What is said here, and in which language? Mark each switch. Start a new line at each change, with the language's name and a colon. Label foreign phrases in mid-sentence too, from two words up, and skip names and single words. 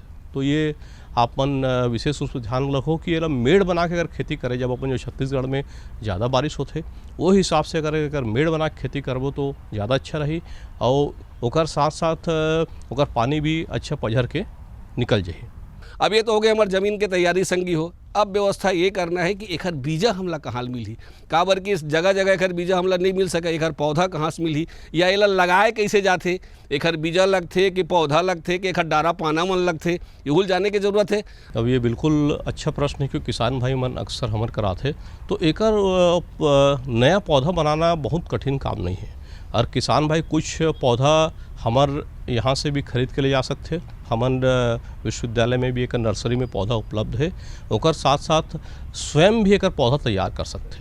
Chhattisgarhi: तो ये आपन विशेष रूप से ध्यान रखो कि ये मेड़ बना के अगर खेती करे, जब अपन जो छत्तीसगढ़ में ज़्यादा बारिश होते वो हिसाब से अगर मेड़ बना के खेती करबो तो ज़्यादा अच्छा रही, और ओकर साथ साथ ओकर पानी भी अच्छा पझर के निकल जाए। अब ये तो हो गए हमारे ज़मीन के तैयारी संगी हो। अब व्यवस्था ये करना है कि एकर बीजा हमला कहाँ मिली, काबर कि जगह जगह एकर बीजा हमला नहीं मिल सके, एकर पौधा कहाँ से मिली, या एला लगाए कैसे जाते, एकर बीजा लगथे कि पौधा लगथे कि एकर डारा पाना मन लगथे, ये जाने की जरूरत है। अब ये बिल्कुल अच्छा प्रश्न है, क्योंकि किसान भाई मन अक्सर हमर कराते, तो एकर नया पौधा बनाना बहुत कठिन काम नहीं है। और किसान भाई कुछ पौधा हमार यहाँ से भी खरीद के ले जा सकते। हमन विश्वविद्यालय में भी एक नर्सरी में पौधा उपलब्ध है, ओकर साथ साथ स्वयं भी एक पौधा तैयार कर सकते।